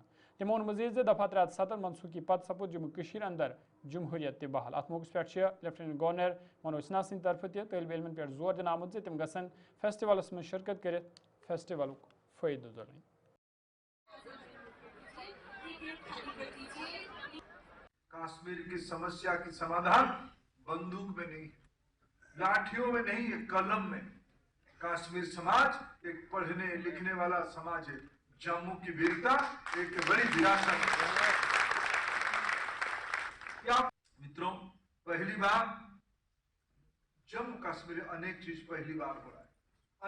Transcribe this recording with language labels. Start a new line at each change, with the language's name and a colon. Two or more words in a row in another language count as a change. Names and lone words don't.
Kashmiri: تِمو ووٚن مزیٖد زِ دفعہ 370 منصوٗخی پتہٕ سپُد جموں کٔشیٖر اندر جمہوٗرِیت تہِ بحال. اتھ موقعس پٮ۪ٹھ چھِ لیفٹیننٹ گورنر منوج سنہا سٕنٛدِ طرفہٕ تہِ طٲلبہِ علمن پٮ۪ٹھ زور دِنہٕ آمُت زِ تِم گژھن فیسٹولس منٛز شرکت کٔرِتھ فیسٹولُک فٲیدٕ تُلٕنۍ.
Hindi: कश्मीर की समस्या की समाधान बंदूक में नहीं लाठियों में नहीं एक क़लम में. कश्मीर समाज एक पढ़ने लिखने वाला समाज है. जम्मू की वीरता एक बड़ी विरासत है. मित्रों पहली बार जम्मू कश्मीर अनेक चीज़ पहली बार हो रहा है.